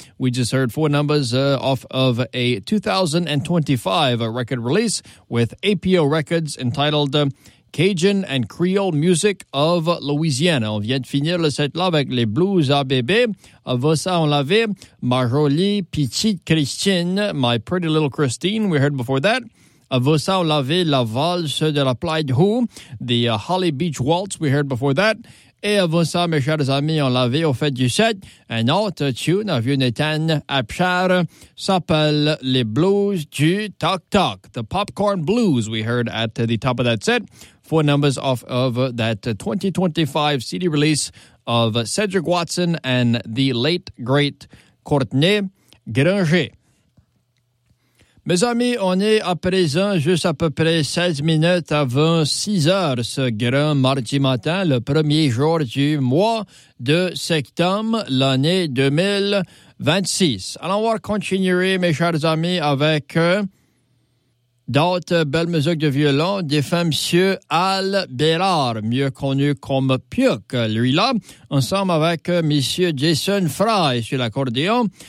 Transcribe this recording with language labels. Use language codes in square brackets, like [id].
[en] We just heard four numbers off of a 2025 record release with APO Records entitled Cajun and Creole Music of Louisiana. [fr] On vient de finir le set-là avec les Blues à Bébé. Avant ça, on l'avait Ma Jolie Petite Christine, My Pretty Little Christine, [en] we heard before that. [fr] Avant ça, on l'avait La Valse de la Playa de Hou, The Holly Beach Waltz, [en] we heard before that. [fr] Et avant ça, mes chers amis, on l'avait au fait du set. Un autre tune, un vieux Nathan Abchar, s'appelle Les Blues du Toc Toc. [en] The Popcorn Blues, we heard at the top of that set. Four numbers off of that 2025 CD release of Cedric Watson and the late, great Courtney Granger. [fr] Mes amis, on est à présent juste à peu près 16 minutes avant 6 heures ce grand mardi matin, le premier jour du mois de septembre, l'année 2026. Alors, on va continuer, mes chers amis, avec d'autres belles musiques de violon, défunt Monsieur Al Berard, mieux connu comme Puck, lui-là, ensemble avec Monsieur Jason Fry sur l'accordéon.